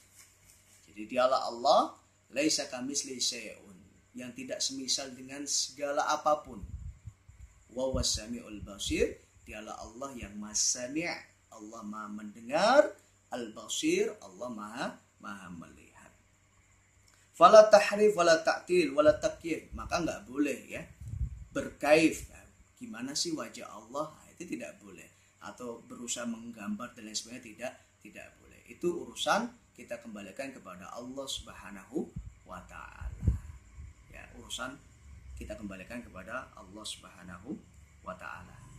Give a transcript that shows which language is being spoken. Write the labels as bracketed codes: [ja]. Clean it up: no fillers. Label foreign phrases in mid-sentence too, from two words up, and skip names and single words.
[id] Jadi dialah Allah, [ar] laisa kamitslihi syai'un, [id] yang tidak semisal dengan segala apapun. [ar] Wa huwas samiul basir, [id] dialah Allah yang Maha Sami', Allah Maha mendengar, Al-Basir, Allah Maha melihat. [ar] Fala tahrif wala ta'til wala takyif, [id] maka enggak boleh ya berkaif. Gimana sih wajah Allah? Itu tidak boleh. Atau berusaha menggambar dan lain sebagainya, tidak boleh. Itu urusan kita kembalikan kepada [ar] Allah Subhanahu wa taala. [id] Ya, urusan kita kembalikan kepada [ar] Allah Subhanahu wa taala.